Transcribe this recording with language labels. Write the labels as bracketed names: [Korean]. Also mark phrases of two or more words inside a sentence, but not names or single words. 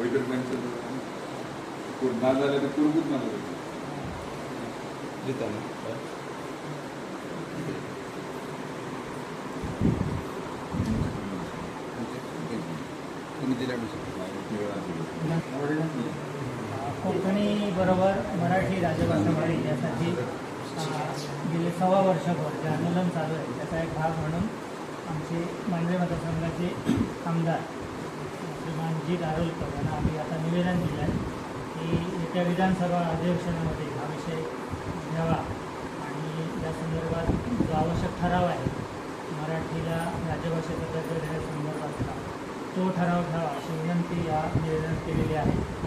[Konkani] खंय तरी मेन्शन ना जाल्यार ते करूंकूच ना दिता [Marathi] कोकणी बरोबर मराठी राजभाषा व्हावी यासाठी गेले 6 वर्षभर जे आंदोलन चालू आहे त्याचा एक भाग म्हणून आमचे मांडवे मतदारसंघाचे आमदार श्रीमान जी दारोलकर यांना आम्ही आता निवेदन दिलं आहे की येत्या विधानसभा अधिवेशनामध्ये हा विषय घ्यावा आणि या संदर्भात जो आवश्यक ठराव आहे मराठीला राजभाषेचा दर्जा देण्यासंदर्भातला तो ठराव घ्यावा अशी विनंती या निवेदनात केलेली आहे.